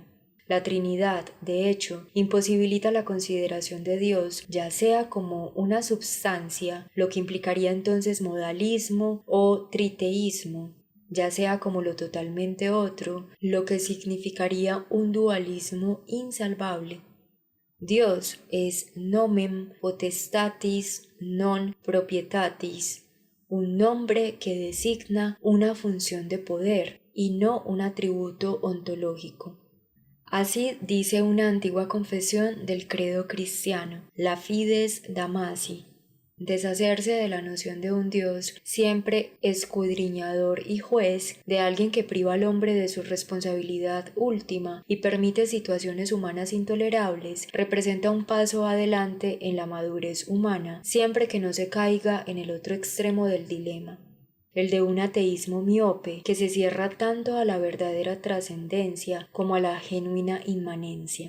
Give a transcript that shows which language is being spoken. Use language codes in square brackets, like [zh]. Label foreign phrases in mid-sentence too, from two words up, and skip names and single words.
[es] La Trinidad, de hecho, imposibilita la consideración de Dios, ya sea como una substancia, lo que implicaría entonces modalismo o triteísmo, ya sea como lo totalmente otro, lo que significaría un dualismo insalvable. Dios es [la] nomen potestatis non proprietatis, [es] un nombre que designa una función de poder y no un atributo ontológico. Así dice una antigua confesión del credo cristiano, la Fides Damasi. Deshacerse de la noción de un Dios siempre escudriñador y juez, de alguien que priva al hombre de su responsabilidad última y permite situaciones humanas intolerables, representa un paso adelante en la madurez humana, siempre que no se caiga en el otro extremo del dilema, el de un ateísmo miope que se cierra tanto a la verdadera trascendencia como a la genuina inmanencia.